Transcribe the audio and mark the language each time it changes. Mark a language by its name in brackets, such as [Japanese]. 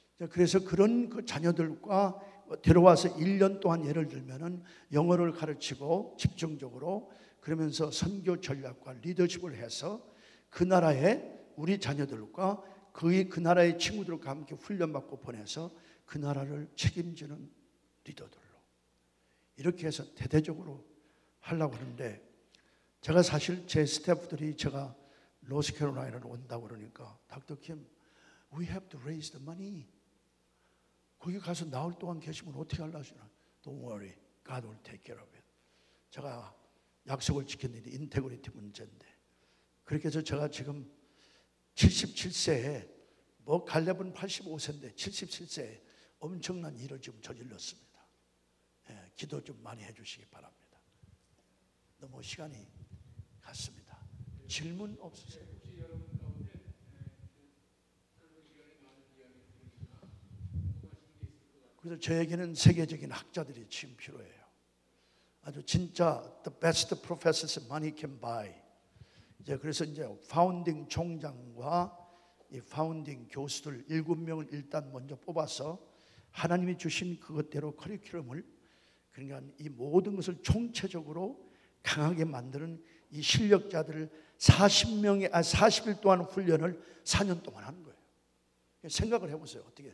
[Korean] 그래서 그런 그 자녀들과 데려와서 1년 동안 예를 들면은 영어를 가르치고 집중적으로, 그러면서 선교 전략과 리더십을 해서 그 나라의 우리 자녀들과 그 나라의 친구들과 함께 훈련받고 보내서 그 나라를 책임지는 리더들로 이렇게 해서 대대적으로 하려고 하는데, 제가 사실 제 스태프들이 제가 노스캐롤라이나로 온다고 그러니까, 닥터 킴, [English] we have to raise the money. [Korean] 거기 가서 나흘 동안 계시면 어떻게 하려고 하시나? [English] Don't worry, God will take care of it. [Korean] 제가 약속을 지켰는데 인테그리티 문제인데, 그렇게 해서 제가 지금 77세에, 뭐 갈렙은 85세인데 77세에 엄청난 일을 지금 저질렀습니다. 예, 기도 좀 많이 해주시기 바랍니다. 너무 시간이 갔습니다. 질문 없으세요? 그래서 저에게는 세계적인 학자들이 지금 필요해요. 아주 진짜 [English] the best professors money can buy. [Korean] 이제 그래서 이제 파운딩 총장과 이 파운딩 교수들 7명을 일단 먼저 뽑아서 하나님이 주신 그것대로 커리큘럼을, 그러니까 이 모든 것을 총체적으로 강하게 만드는 이 실력자들을 40일 동안 훈련을 4년 동안 하는 거예요. 생각을 해보세요.